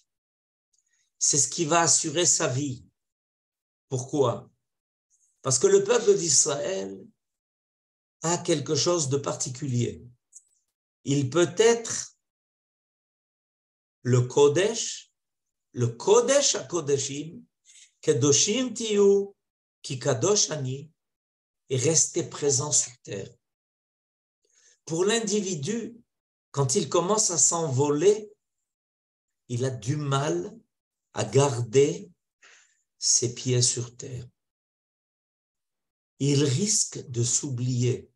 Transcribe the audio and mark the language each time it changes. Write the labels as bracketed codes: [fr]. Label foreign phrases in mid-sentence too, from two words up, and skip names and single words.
[fr] C'est ce qui va assurer sa vie. Pourquoi? Parce que le peuple d'Israël a quelque chose de particulier. Il peut être le [he] קודש הקודשים, קדושים תהיו, כי קדוש אני, [fr] et rester présent sur terre. Pour l'individu, quand il commence à s'envoler, il a du mal à garder ses pieds sur terre. Il risque de s'oublier.